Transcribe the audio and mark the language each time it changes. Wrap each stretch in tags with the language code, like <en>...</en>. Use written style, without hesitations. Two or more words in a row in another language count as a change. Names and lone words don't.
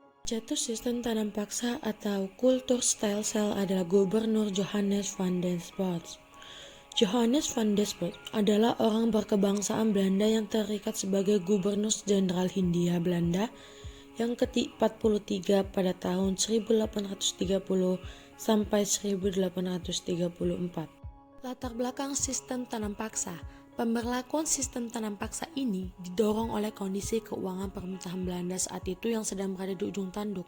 <id>Pencetus sistem tanam paksa atau Kulturstelsel adalah Gubernur Johannes van den Bosch. Johannes van den Bosch adalah orang berkebangsaan Belanda yang terikat sebagai Gubernur Jenderal Hindia Belanda yang ke-43 pada tahun 1830 sampai 1834. Latar belakang sistem tanam paksa. Pemberlakuan sistem tanam paksa ini didorong oleh kondisi keuangan pemerintahan Belanda saat itu yang sedang berada di ujung tanduk.</id>